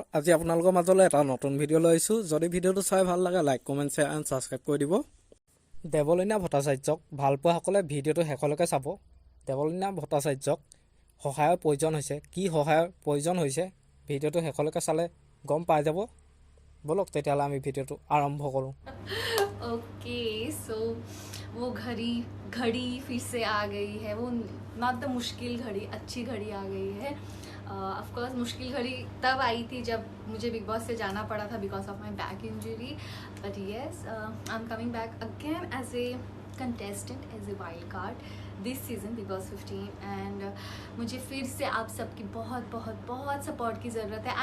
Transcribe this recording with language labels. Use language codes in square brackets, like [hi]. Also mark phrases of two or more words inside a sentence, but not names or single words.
[as] আজি আপোনালোকৰ মাজলৈ এটা নতুন ভিডিঅ' লৈ আহিছোঁ। যদি ভিডিঅ'টো চাই ভাল লাগে [en] like, comment, share and subscribe [as] কৰি দিব। দেৱলীনা ভট্টাচাৰ্যক ভালপোৱাসকলে ভিডিঅ'টো শেষলৈকে চাব। দেৱলীনা ভট্টাচাৰ্যক সহায়ৰ প্ৰয়োজন হৈছে। কি সহায়ৰ প্ৰয়োজন হৈছে ভিডিঅ'টো শেষলৈকে চালে গম পাই যাব। বলক তেতিয়াহ'লে আমি ভিডিঅ'টো আৰম্ভ কৰোঁ। [en] okay so [hi] वो घड़ी फिर से आ गई है। वो [en] not the [hi] मुश्किल घड़ी, अच्छी घड़ी आ गई है। [en] of course [hi] मुश्किल घड़ी तब आई थी जब मुझे बिग बॉस से जाना पड़ा था [en] because of my back injury, but yes I am coming back again as a contestant, as a wild card this season [hi] बिग बॉस 15 एंड मुझे फिर से आप सबकी बहुत बहुत बहुत सपोर्ट की ज़रूरत है।